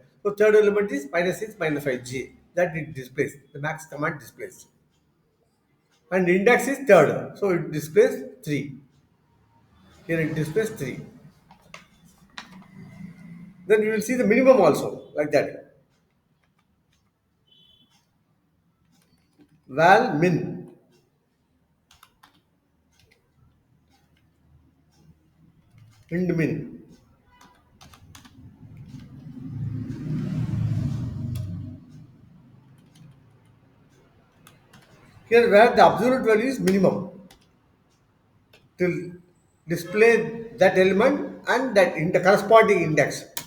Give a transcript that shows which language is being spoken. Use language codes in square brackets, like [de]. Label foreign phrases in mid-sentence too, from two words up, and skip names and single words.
[en] So third element is minus 6 minus 5g, that it displays, the max command displays. And index is third, so it displays 3. Here it displays 3. Then you will see the minimum also, like that. Val min, int min. Here where the absolute value is minimum, to display that element and that in the corresponding index.